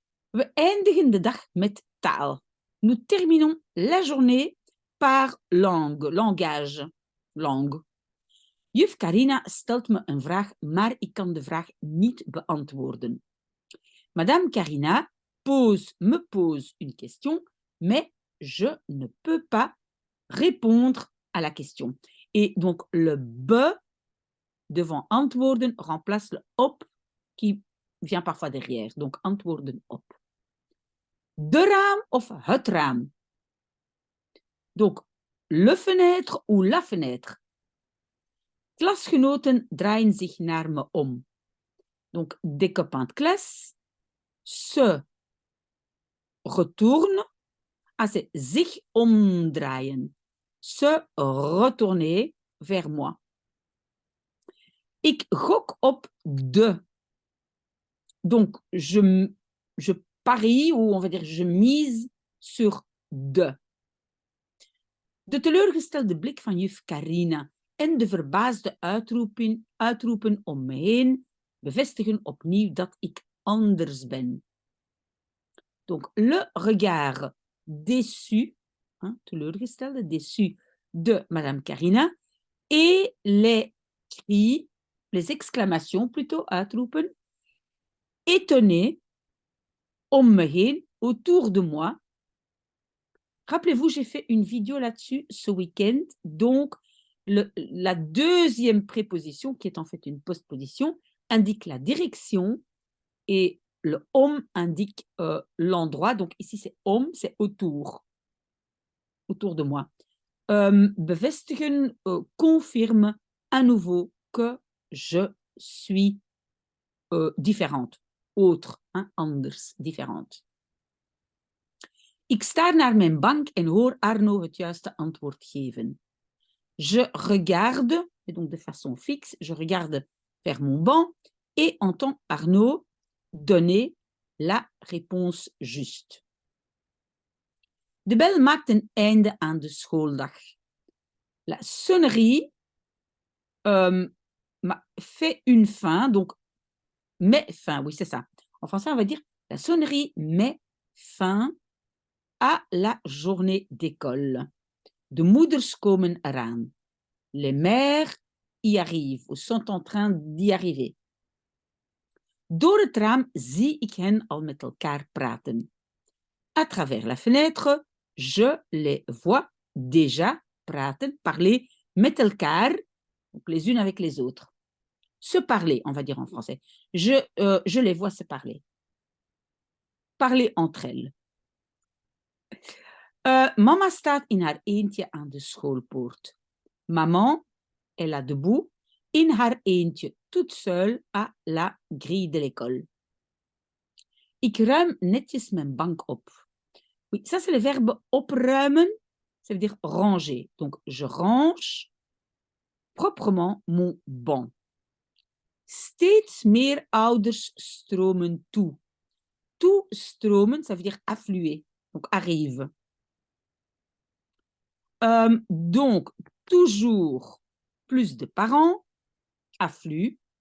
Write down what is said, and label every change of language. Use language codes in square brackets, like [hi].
[nl] We eindigen de dag met taal. [fr] Nous terminons la journée par langue, langage, langue. [nl] Juf Carina stelt me een vraag, maar ik kan de vraag niet beantwoorden. [fr] Madame Carina me pose une question, mais je ne peux pas répondre à la question. Et donc, le be devant antwoorden remplace le op qui vient parfois derrière. [nl] Donc, antwoorden op. De raam of het raam. [fr] Donc, le fenêtre ou la fenêtre. [nl] Klasgenoten draaien zich naar me om. [fr] Donc, des copains de classe se retournent. C'est zich omdraaien. Se retourner vers moi. [nl] Ik gok op de. [fr] Donc, je parie, ou on va dire je mise sur de. [nl] De teleurgestelde blik van juf Carina en de verbaasde uitroepen om me heen bevestigen opnieuw dat ik anders ben. [fr] Donc, le regard déçu, hein, teleurgestelde, déçu de Madame Carina et les cris, les exclamations plutôt, uitroepen, étonnés [nl] om me heen, [fr] autour de moi. Rappelez-vous, j'ai fait une vidéo là-dessus ce week-end. Donc, la deuxième préposition, qui est en fait une postposition, indique la direction et le om indique l'endroit. Donc, ici, c'est om, c'est autour de moi. Bevestigen, confirme à nouveau que je suis différente, autre, hein, anders, différente. [nl] Ik staar naar mijn bank en hoor Arno het juiste antwoord geven. [fr] Je regarde, et donc de façon fixe, je regarde vers mon banc et entends Arno donner la réponse juste. [nl] De bel maakt een einde aan de schooldag. [fr] La sonnerie fait une fin, donc met fin, oui c'est ça. En français on va dire la sonnerie met fin à la journée d'école. [nl] De moeders komen eraan. [fr] Les mères y arrivent, ou sont en train d'y arriver. [nl] Door het raam zie ik hen al met elkaar praten. [fr] À travers la fenêtre, je les vois déjà praten, parler [nl] met elkaar, [fr] donc les unes avec les autres. Se parler, on va dire en français. Je les vois se parler. Parler entre elles. [nl] Mama staat in haar eentje aan de schoolpoort. [fr] Maman, elle est debout, [nl] in haar eentje, [fr] toute seule, à la grille de l'école. [nl] Ik ruim netjes mijn bank op. [fr] Oui, ça c'est le verbe opruimen, ça veut dire ranger. Donc, je range proprement mon banc. [nl] Steeds meer ouders stromen toe. [fr] Toestromen, ça veut dire affluer, donc arrive. Donc, toujours plus de parents, affluent.